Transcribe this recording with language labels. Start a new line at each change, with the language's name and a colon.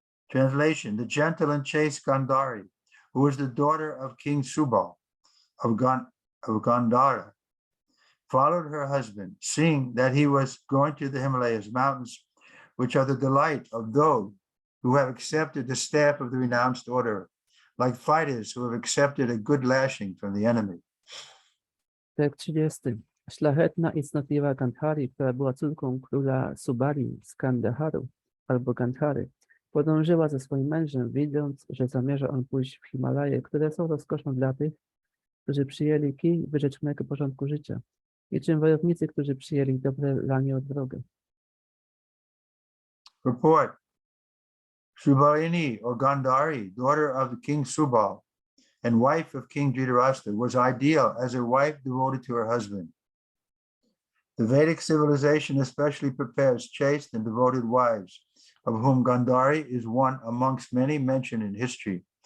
English: Translation: The gentle and chaste Gandhari, who was the daughter of King Subal of Gandhara, followed her husband, seeing that he was going to the Himalayas mountains, which are the delight of those who have accepted the staff of the renounced order, like fighters who have accepted a good lashing from the enemy.
Polish: Tekst 30. Szlachetna i cnotliwa Gandhari, która była córką króla Subali z Kandaharu albo Gandhary, podążyła ze swoim mężem, widząc, że zamierza on pójść w Himalaje, które są rozkoszą dla tych, którzy przyjęli kij wyrzeczonego porządku życia, niczym wojownicy, którzy przyjęli dobre lanie od wroga.
English: Report. Subalini, or Gandhari, daughter of the King Subal and wife of King Dhritarashtra, was ideal as a wife devoted to her husband. The Vedic civilization especially prepares chaste and devoted wives, of whom Gandhari is one amongst many mentioned in history.